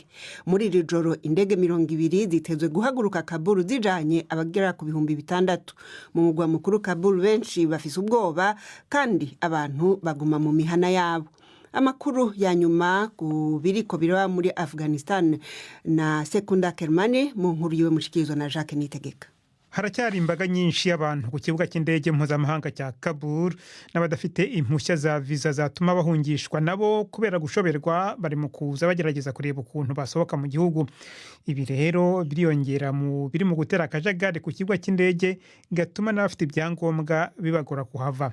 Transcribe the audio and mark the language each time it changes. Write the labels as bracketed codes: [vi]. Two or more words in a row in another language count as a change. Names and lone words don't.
[rn] Muri iri joro indege 200 zitezwe guhaguruka Kabul zijanye abagera ku 6,000. Mu mugwa mukuru Kabul benshi bafise ubwoba kandi abantu baguma mu mihana yabo. Amakuru ya nyuma ku biriko biraba muri Afghanistan na Sekunda Kermani mu nkuru yiwe mushikirizwa na Jacques Nitegeka. [rw] Haracyari imbaga nyinshi y'abantu ku kibuga cy'indege mpuzamahanga cya Kabul n'abadafite impushya za visa zatuma bahungishwa nabo kubera gushoberwa bari mu kuza bagerageza kureba ukuntu basohoka mu gihugu. Ibi rero biriyongera biri mu gutera akajagari ku kibuga cy'indege gatuma n'abafite ibyangombwa bibagora kuhava.